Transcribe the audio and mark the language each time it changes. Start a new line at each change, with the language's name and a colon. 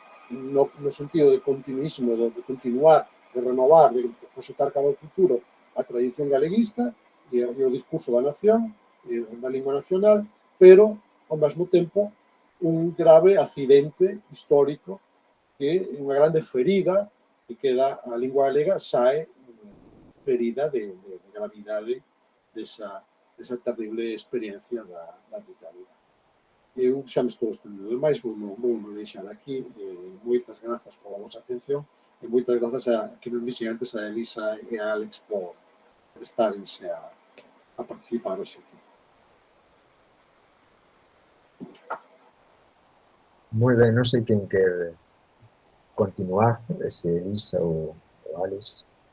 Galician: no sentido de continuismo, de continuar, de renovar, de proxectar cara ao futuro a tradición galeguista e o discurso da nación, e da lingua nacional, pero, ao mesmo tempo, un grave accidente histórico que é unha grande ferida que queda a lingua galega sae ferida de gravidade desa terrible experiencia da dictadura. Eu xa me estou estendido demais, vou deixar aquí. Moitas grazas pola vosa atención e moitas grazas a que nos dixen antes a Elisa e a Alex por estarense a participar hoxe aquí.
Spanish: Muy bien, no sé quién quiere continuar, si Elisa o Alex.